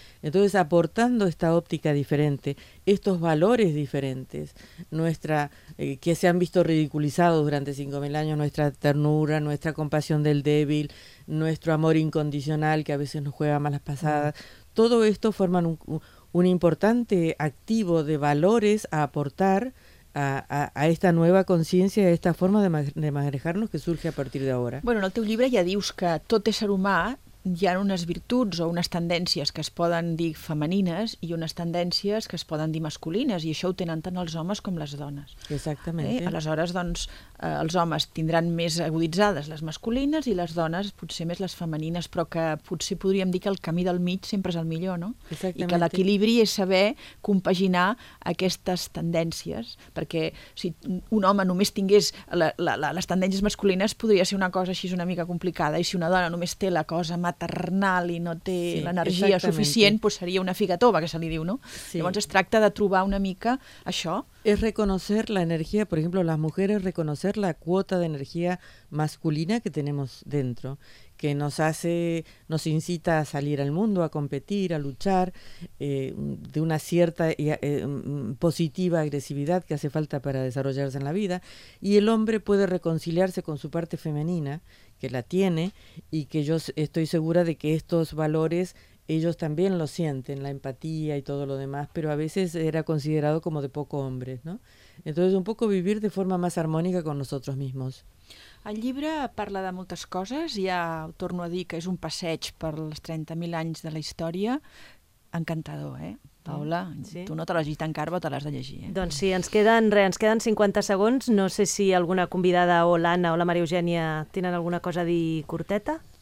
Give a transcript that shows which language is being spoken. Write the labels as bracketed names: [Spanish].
[Spanish] Entonces, aportando esta óptica diferente, estos valores diferentes, que se han visto ridiculizados durante 5.000 años, nuestra ternura, nuestra compasión del débil, nuestro amor incondicional, que a veces nos juega malas pasadas, todo esto forman un importante activo de valores a aportar a esta nueva consciència, a esta forma de manejar-nos que surge a partir d'ahora. [Catalan] Bueno, en el teu llibre ja dius que tot ésser humà hi ha unes virtuts o unes tendències que es poden dir femenines i unes tendències que es poden dir masculines, i això ho tenen tant els homes com les dones. Exactament. Aleshores, doncs, els homes tindran més aguditzades les masculines i les dones potser més les femenines, però que potser podríem dir que el camí del mig sempre és el millor, no? Exactament. I que l'equilibri és saber compaginar aquestes tendències, perquè si un home només tingués les tendències masculines podria ser una cosa així una mica complicada, i si una dona només té la cosa maternal i no té l'energia exactament. Suficient, doncs seria una figa tova, que se li diu, no? Sí. Llavors es tracta de trobar una mica això, [Spanish] Es reconocer la energía, por ejemplo, las mujeres, reconocer la cuota de energía masculina que tenemos dentro, que nos hace, nos incita a salir al mundo, a competir, a luchar, de una cierta positiva agresividad que hace falta para desarrollarse en la vida. Y el hombre puede reconciliarse con su parte femenina, que la tiene, y que yo estoy segura de que estos valores ellos también lo sienten, la empatía y todo lo demás, pero a veces era considerado como de poco hombres, ¿no? Entonces, un poco vivir de forma más armónica con nosotros mismos. [Catalan] El llibre parla de moltes coses, ja torno a dir que és un passeig per els 30.000 anys de la història. Encantador, eh? Paula, sí. Tu no te l'has llegit encara, però te l'has de llegir. Doncs sí, ens queden 50 segons. No sé si alguna convidada o l'Anna o la Maria Eugènia tenen alguna cosa a dir curteta.